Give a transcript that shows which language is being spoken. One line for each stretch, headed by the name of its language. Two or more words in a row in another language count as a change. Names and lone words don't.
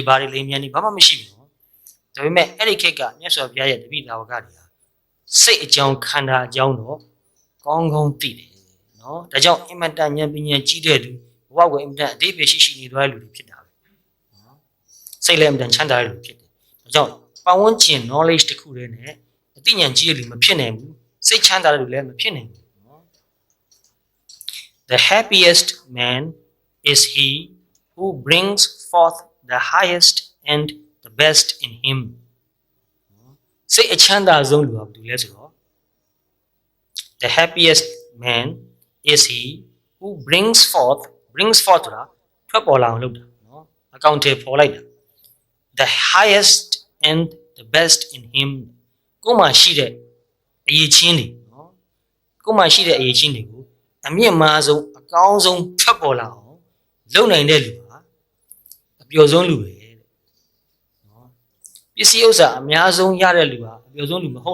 Burmese: ဘာတွေလိမ်မြန်တွေဘာမှမရှိဘူးနော်ဒါပေမဲ့အဲ့ဒီခေတ်ကမြတ်စွာဘုရားရဲ့တပည့်တော်ကတွေဟာစိတ်အကြောင်းခန္ဓာအကြောင်းတော့ကောင်းကောင်းသိတယ်နော်ဒါကြောင့်အင်မတန်ဉာဏ်ပညာကြီးတဲ့သူဘဝကိုအင်မတန်အတိတ်ပဲရှိနေသွားတဲ့လူတွေဖြစ်တာပဲနော်စိတ်လည်းအင်မတန်ချမ်းသာတဲ့လူဖြစ်တယ်ဒါကြောင့်ပတ်ဝန်းကျင် knowledge တစ်ခုတည်းနဲ့အသိဉာဏ်ကြီးတဲ့လူမဖြစ်နိုင်ဘူးစိတ်ချမ်းသာတဲ့လူလည်းမဖြစ်နိုင်ဘူးနော်
English: The happiest man is he who brings forth the highest and the best in him
Burmese: စိတ်အချမ်းသာဆုံးလူကဘယ်သူလဲဆိုတော့
English: The happiest man is he who brings forth
Burmese: ဆိုတာထွက်ပေါ်လာအောင်လုပ်တာနော်အကောင့်ထဲပေါ်လိုက်တာ
English: the highest and the best in him
Burmese: ကိုယ်မှာရှိတဲ့အရေးချင်းတွေနော်ကိုယ်မှာရှိတဲ့အရေးချင်းတွေကိုအမြင့်မားဆုံးအကောင်းဆုံးထွက်ပေါ်လာအောင်လုပ်နိုင်တဲ့လူဟာအပျော်ဆုံးလူပဲတဲ့နော်ပစ္စည်းဥစ္စာအများဆုံးရတဲ့လူဟာအပျော်ဆုံးလူမ